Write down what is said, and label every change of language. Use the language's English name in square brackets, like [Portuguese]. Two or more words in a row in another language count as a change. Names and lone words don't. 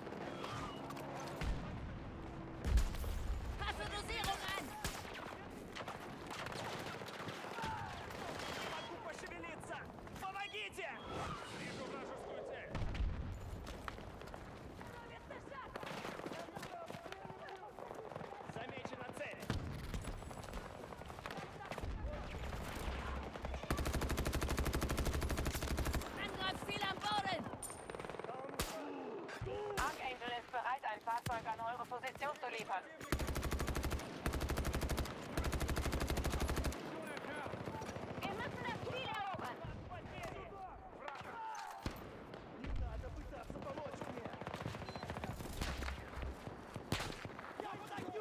[German] Passe Dosierung an! [Russian] Не могу пошевелиться! Помогите! Вижу вражескую цель! Замечена цель! [German] Angriffsziel am Boden! Archangel ist bereit, ein Fahrzeug an eure Position zu liefern. Wir müssen das Ziel erobern. [Russian] Не надо пытаться помочь мне! Я подойду!